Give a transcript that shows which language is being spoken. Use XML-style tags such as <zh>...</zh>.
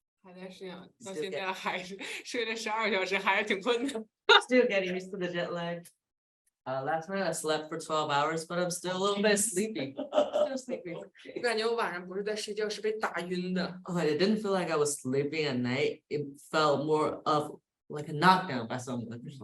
<zh>还在适应，到现在还是睡了12个小时，还是挺困的。</zh> <en>？Still getting used to the jet lag. Last night I slept for 12 hours, but I'm still a little bit sleepy. Still sleepy.</en> <zh>我感觉我晚上不是在睡觉，是被打晕的。</zh> <en>Oh, it didn't feel like I was sleeping at night. It felt more of like a knockdown by someone.</en>